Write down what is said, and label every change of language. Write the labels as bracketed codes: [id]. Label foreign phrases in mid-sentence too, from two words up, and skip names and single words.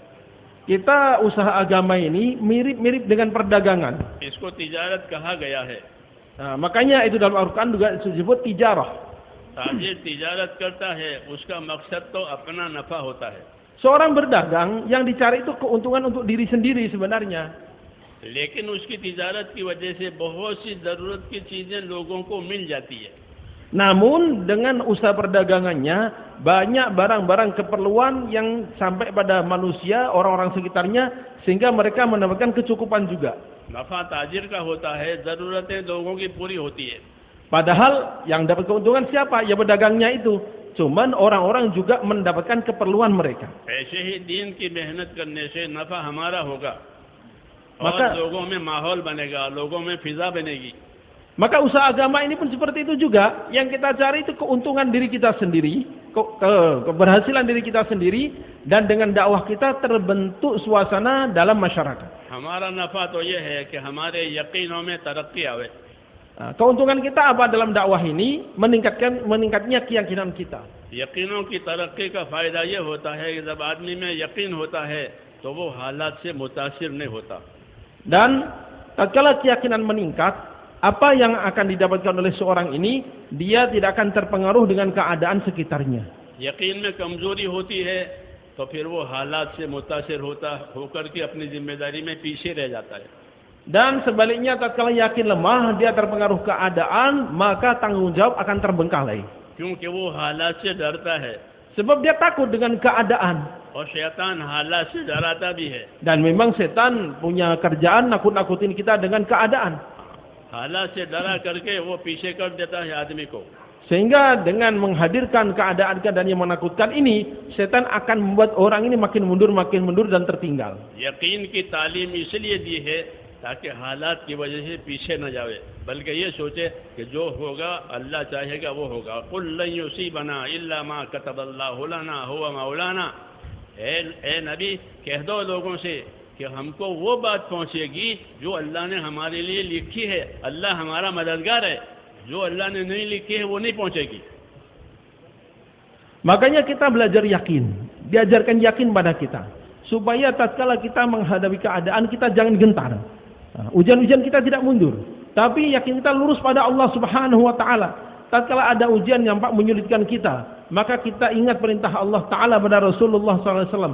[id] Kita usaha agama ini mirip-mirip dengan perdagangan. [hi] इसको तिजारत कहा गया है। [id] Nah, makanya itu dalam Al-Quran juga disebut tijarah. [hi] ताजिर तिजारत करता है उसका मकसद तो अपना नफा होता है। [id] Seorang berdagang yang dicari itu keuntungan untuk diri sendiri sebenarnya. [hi] लेकिन उसकी तिजारत की वजह से बहुत सी जरूरत की चीजें लोगों को मिल जाती है। [id] Namun dengan usaha perdagangannya banyak barang-barang keperluan yang sampai pada manusia, orang-orang sekitarnya, sehingga mereka mendapatkan kecukupan juga. [hi] नफा ताजिर का होता है, जरूरतें लोगों की पूरी होती है। [id] Padahal yang dapat keuntungan siapa? Ya pedagangnya itu. Cuman orang-orang juga mendapatkan keperluan mereka. [hi] ऐसे ही दीन की मेहनत करने से नफा हमारा होगा और [id] Maka- [hi] लोगों में माहौल बनेगा, लोगों में फिजा बनेगी। [id] Maka usaha agama ini pun seperti itu juga. Yang kita cari itu keuntungan diri kita sendiri, keberhasilan diri kita sendiri, dan dengan dakwah kita terbentuk suasana dalam masyarakat. [hi] हमारा नफा तो ये है कि हमारे यकीनों में तरक्की आवे। [id] Nah, keuntungan kita apa dalam dakwah ini? Meningkatnya keyakinan kita. [hi] यकीनों की तरक्की का फायदा ये होता है कि जब आदमी में यकीन होता है तो वो हालात से मुतासिर नहीं होता। [id] Dan tatkala keyakinan meningkat, apa yang akan didapatkan oleh seorang ini, dia tidak akan terpengaruh dengan keadaan sekitarnya. [hi] यकीन में कमजोरी होती है तो फिर वो हालात से मुतासिर होकर के अपनी जिम्मेदारी में पीछे रह जाता है। [id] Dan sebaliknya tatkala yakin lemah, dia terpengaruh keadaan, maka tanggung jawab akan terbengkalai. [hi] क्योंकि वो हालात से डरता है [id] Sebab dia takut dengan keadaan. [hi] और शैतान हालात से डराता भी है। [id] Dan memang setan punya kerjaan nakut-nakutin kita dengan keadaan. [hi] हालात से डरा करके वो पीछे कर देता है आदमी को। [id] Sehingga dengan menghadirkan keadaan-keadaan yang menakutkan ini, setan akan membuat orang ini makin mundur dan tertinggal. [hi] यकीन की तालीम इसलिए दी है ताकि हालात की वजह से पीछे न जावे, बल्कि ये सोचे कि जो होगा अल्लाह चाहेगा वो होगा। [ar] قل لن يصيبنا إلا ما كتب الله لنا هو مولانا. [hi] ए नबी कह दो लोगों से कि हमको वो बात पहुंचेगी जो अल्लाह ने हमारे लिए लिखी है। अल्लाह हमारा मददगार है, जो अल्लाह ने नहीं लिखी है वो नहीं पहुंचेगी। [id] Makanya kita belajar yakin, diajarkan yakin pada kita, supaya tatkala kita menghadapi keadaan kita jangan gentar. Ujian-ujian kita tidak mundur, tapi yakin kita lurus pada [ar] الله سبحانه وتعالى. [id] Tatkala ada ujian yang menyulitkan kita, maka kita ingat perintah Allah taala pada Rasulullah SAW.